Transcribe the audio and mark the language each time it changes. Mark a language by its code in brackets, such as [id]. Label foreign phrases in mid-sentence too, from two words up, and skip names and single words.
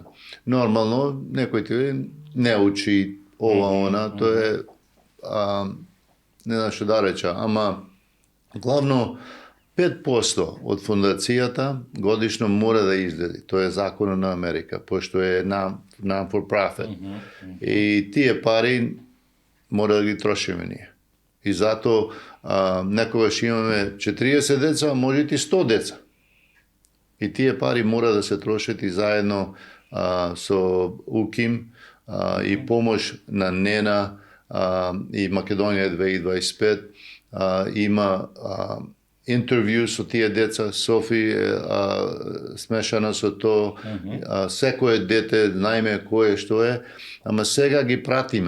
[mk] Нормално, некој ти не учи ова, она, тоа е, не знам што да реча, ама главно 5% од фондацијата годишно мора да излезе. Тоа е законот на Америка, пошто е non-for-profit. И тие пари мора да ги трошиме ние. И затоа некогаш имаме 40 деца, може и 100 деца. И тие пари мора да се трошат и заедно со УКИМ и помош на НЕНА и Македонија 2025 има интервју со тие деца, Софи смешана со тоа, секое дете знаеме кое што е, ама сега ги пратиме.